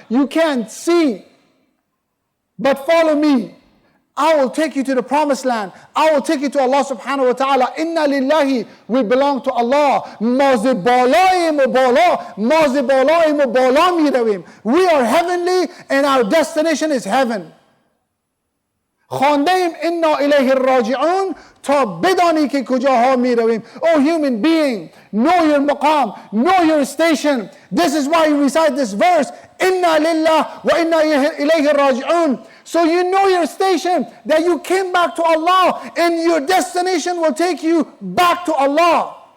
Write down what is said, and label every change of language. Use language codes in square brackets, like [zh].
[en] You can't see. But follow me. I will take you to the promised land. I will take you to Allah subhanahu wa ta'ala. [ar] Inna lillahi, [en] we belong to Allah. We are heavenly and our destination is heaven. [fa] خواندیم [ar] انا الیه الراجعون [fa] تا بدانی که کجاها می رویم. [en] Oh human being, know your maqam, know your station. This is why you recite this verse, [ar] inna lillah wa inna ilayhi raji'un. [en] So you know your station, that you came back to Allah, and your destination will take you back to Allah.